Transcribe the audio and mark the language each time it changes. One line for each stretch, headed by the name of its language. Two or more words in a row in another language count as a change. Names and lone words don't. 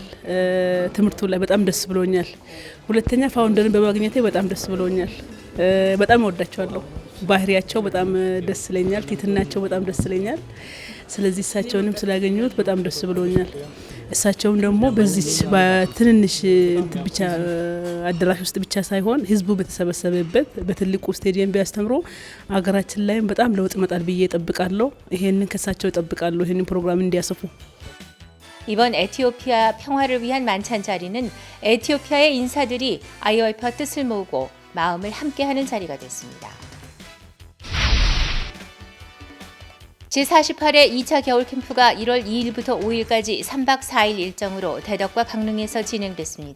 Amharic: ትምህርቱ ላይ በጣም ደስ ብሎኛል። ሁለተኛ ፋውንደርን በማግኘቴ በጣም ደስ ብሎኛል። በጣም እወዳቸዋለሁ። ባህሪያቸው በጣም ደስ ይለኛል። ትህትናቸው በጣም ደስ ይለኛል። ስለዚህ እሳቸውንም ስላገኘሁት በጣም ደስ ብሎኛል። እሳቸውም ደግሞ በዚች በትንንሽ ብቻ አዳራሽ ውስጥ ብቻ ሳይሆን ህዝቡ በተሰበሰበበት በትልቁ ስቴዲየም ቢያስተምሩ አገራችን ላይም በጣም ለውጥ ይመጣል ብዬ እጠብቃለሁ። ይሄንን ከሳቸው እጠብቃለሁ። ይሄንን ፕሮግራም እንዲያሰፉ
Korean: 이번 에티오피아 평화를 위한 만찬 자리는 에티오피아의 인사들이 IOIF와 뜻을 모으고 마음을 함께하는 자리가 됐습니다. 제48회 2차 겨울 캠프가 1월 2일부터 5일까지 3박 4일 일정으로 대덕과 강릉에서 진행됐습니다.